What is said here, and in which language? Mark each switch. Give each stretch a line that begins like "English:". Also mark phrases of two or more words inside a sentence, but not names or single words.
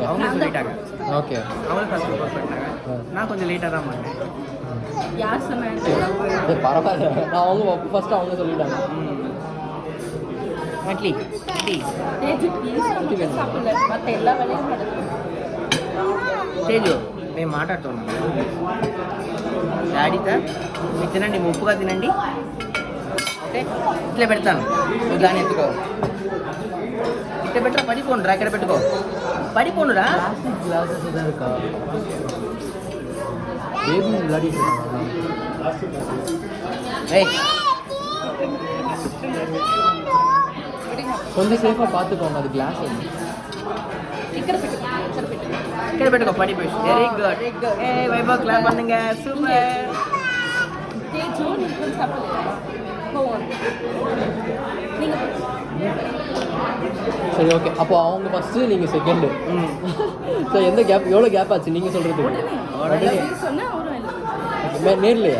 Tamil: அவங்க சொல்லிட்டாங்க. ஓகே, அவங்களும் ஃபஸ்ட் ப்ரப்போஸ் பண்ணிட்டாங்க. நான் கொஞ்சம் லேட்டாக தான் பண்ணேன். யார் சொன்னாங்க? பரவாயில்ல, நான் அவங்க ஃபஸ்ட்டு அவங்க சொல்லிட்டாங்க. இட்லி சாப்பிடல, மற்ற எல்லா வேலையும் நடக்கும்.
Telugu: తేజు మేము మాట్లాడుతున్నాం. డాడీతో మీకు తినండి, ఉప్పుగా తినండి. ఓకే, ఇట్లా పెడతాను, నువ్వు దాన్ని ఎత్తుకో. ఇట్లా పెట్టరా, పడిపోండురా, ఇక్కడ పెట్టుకో, పడిపోండురా.
Tamil: கொஞ்சம் சேஃபாக பார்த்துக்கோங்க, அது கிளாஸ் வந்து
Telugu: ఇక్కడ పెట్టుకో, పడిపోయి.
English: very good.
Telugu: ఏ వైభవ్ క్లాప్ பண்ணுங்க, సూపర్.
Tamil: சரி, ஓகே. அப்போ அவங்க ஃபஸ்ட்டு, நீங்கள் செகண்டு. ஸோ எந்த கேப், எவ்வளோ கேப் ஆச்சு நீங்கள் சொல்கிறதுக்கு? நேர்லையா?